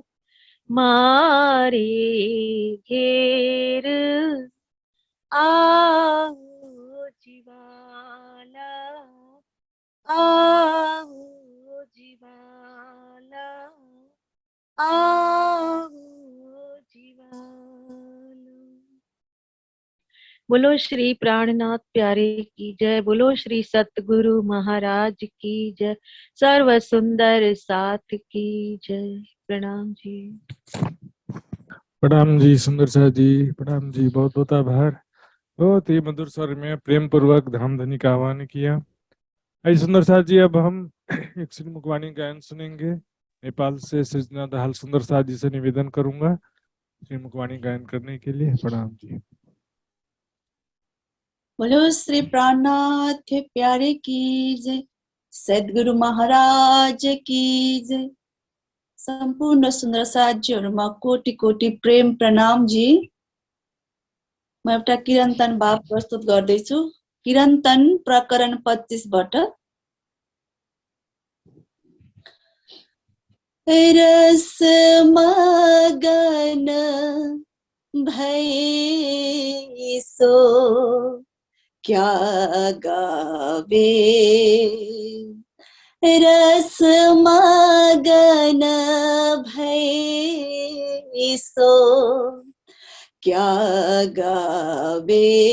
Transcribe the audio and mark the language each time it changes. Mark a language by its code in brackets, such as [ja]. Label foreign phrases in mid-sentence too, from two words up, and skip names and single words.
[hi] मारे घेर आओ ज्वाला आओ ज्वाला आओ ज्वाला। बोलो श्री प्राणनाथ प्यारे की जय। बोलो श्री सतगुरु महाराज की जय। सर्व सुंदर साथ की जय। प्रणाम जी। प्रणाम जी सुंदर साथ जी, प्रणाम जी, बहुत बहुत आभार। बहुत ही मधुर स्वर में प्रेम पूर्वक धाम धनी का आह्वान किया। आई सुंदर साथ जी, अब हम एक श्री मुखवाणी गायन सुनेंगे। नेपाल से सृजना दाहाल सुंदर साथ जी से निवेदन करूंगा श्री मुखवाणी गायन करने के लिए। प्रणाम जी। बोलो श्री प्राणनाथ प्यारे की जय। सद्गुरु महाराज की जय। [ne] सम्पूर्ण सुन्दर साथीहरुमा कोटि कोटि प्रेम प्रणाम जी। म एउटा कीर्तन भाव प्रस्तुत गर्दैछु। कीर्तन प्रकरण 25 बाट। [hi] रस मगन भई सो क्या गावे, रस मगन भई सो क्या गावे,